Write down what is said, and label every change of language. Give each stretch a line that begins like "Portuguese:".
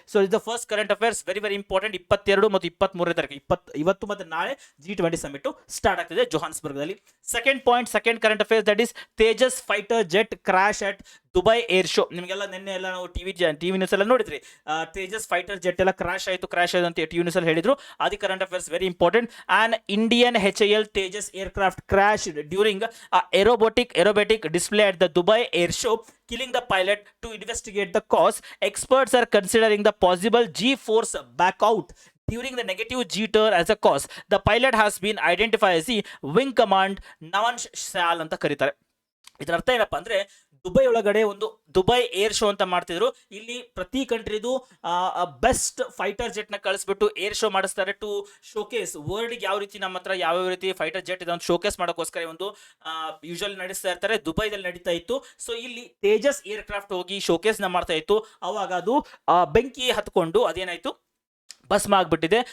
English: So is the first current affairs, very very important.
Kannada: 22 ಮತ್ತು 23ನೇ ತಾರೀಕು ಇವತ್ತು ಮತ್ತು ನಾಳೆ G20 ಸಮಿಟ್ ಸ್ಟಾರ್ಟ್ ಆಗ್ತಿದೆ ಜೋಹಾನ್ಸ್ಬರ್ಗ್ದಲ್ಲಿ.
English: Second point, second current affairs that is Tejas fighter jet crash at Dubai air show.
Kannada: ನಿಮಗೆಲ್ಲ ನಿನ್ನೆ ಎಲ್ಲ ನಾವು ಟಿವಿ ನ್ಯೂಸ್ ಎಲ್ಲ ನೋಡಿದ್ರಿ. ತೇಜಸ್ ಫೈಟರ್ ಜೆಟ್ ಎಲ್ಲ ಕ್ರಾಶ್ ಆಯಿತು ಅಂತ ಟಿವಿ ನ್ಯೂಸ್ ಅಲ್ಲಿ ಹೇಳಿದ್ರು.
English: ಅದು current affairs very important. On Indian HAL Tejas aircraft crash during aerobatic display at the Dubai Air Show, killing the pilot. To investigate the cause, experts are considering the possible G-force backout during the negative G-turn as a cause. The pilot has been identified as the Wing Command Navan Shal
Kannada: ಅಂತ ಕರೀತಾರೆ. ಇದರ ಅರ್ಥ ಏನಪ್ಪಾ ಅಂದ್ರೆ Dubai ಒಳಗಡೆ ಒಂದು Dubai air show ಅಂತ ಮಾಡ್ತಿದ್ರು. ಇಲ್ಲಿ ಪ್ರತಿ ಕಂಟ್ರಿದು ಬೆಸ್ಟ್ ಫೈಟರ್ ಜೆಟ್ ನ ಕಳಿಸ್ಬಿಟ್ಟು ಏರ್ ಶೋ ಮಾಡಿಸ್ತಾರೆ
English: to showcase world
Kannada: ಯಾವ ರೀತಿ ನಮ್ಮ ಹತ್ರ ಯಾವ ರೀತಿ ಫೈಟರ್ ಜೆಟ್ ಇದೆ ಒಂದು ಶೋಕೇಸ್ ಮಾಡೋಕ್ಕೋಸ್ಕರ ಒಂದು ಯೂಶುವಲಿ ನಡೆಸ್ತಾ ಇರ್ತಾರೆ. ದುಬೈದಲ್ಲಿ ನಡೀತಾ ಇತ್ತು. ಸೊ ಇಲ್ಲಿ ತೇಜಸ್ ಏರ್ ಕ್ರಾಫ್ಟ್ ಹೋಗಿ ಶೋಕೇಸ್ ನ ಮಾಡ್ತಾ ಇತ್ತು. ಅವಾಗ ಅದು ಬೆಂಕಿ ಹತ್ಕೊಂಡು ಅದೇನಾಯ್ತು, ಭಸ್ಮ ಆಗ್ಬಿಟ್ಟಿದೆ.